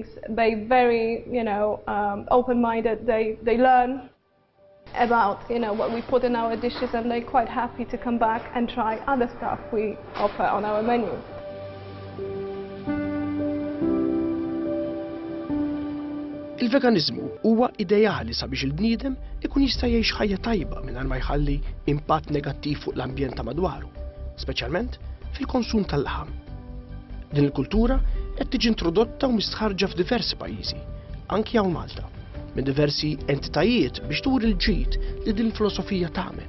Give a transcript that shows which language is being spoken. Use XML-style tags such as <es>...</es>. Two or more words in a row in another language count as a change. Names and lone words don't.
<en>They very open-minded. They learn about what we put in our dishes, and they're quite happy to come back and try other stuff we offer on our menu.</en> <mt>Il-veganizmu huwa ideali sabiex il-bniedem ikun jista' jgħix ħajja tajba mingħajr ma jħalli impatt negattiv fuq l-ambjent ta' madwaru, speċjalment fil-konsum tal-laħam. Din il-kultura qed tiġi introdotta u mistħarġa f'diversi pajjiżi, anki hawn Malta, minn diversi entitajiet biex turi l-ġid li din il-filosofija tagħmel.</mt>